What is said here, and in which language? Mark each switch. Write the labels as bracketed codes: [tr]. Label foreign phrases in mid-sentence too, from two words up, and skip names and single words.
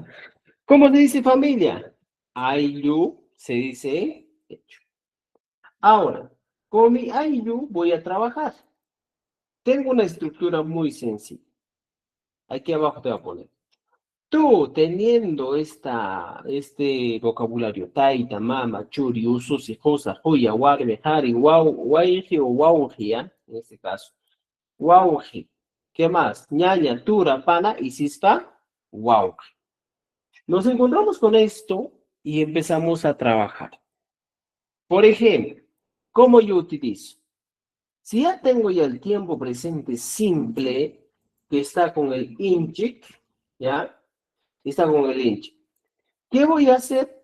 [es] ¿Cómo se dice familia? Ayllu se dice hecho. Ahora, con mi Ayllu voy a trabajar. Tengo una estructura muy sencilla. Aquí abajo te voy a poner. Tú, teniendo este vocabulario, [qu] taita, mama, churi, ususi, josa, joya, guarbe, jari, guau, guaiji o guauji, [es] en este caso. Guauji. ¿Qué más? [qu] Ñaña, tura, pana y sispa, guauji. [es] Nos encontramos con esto y empezamos a trabajar. Por ejemplo, ¿cómo yo utilizo? Si ya tengo ya el tiempo presente simple, que está con el inchik, ¿ya? Está con el inchik. ¿Qué voy a hacer?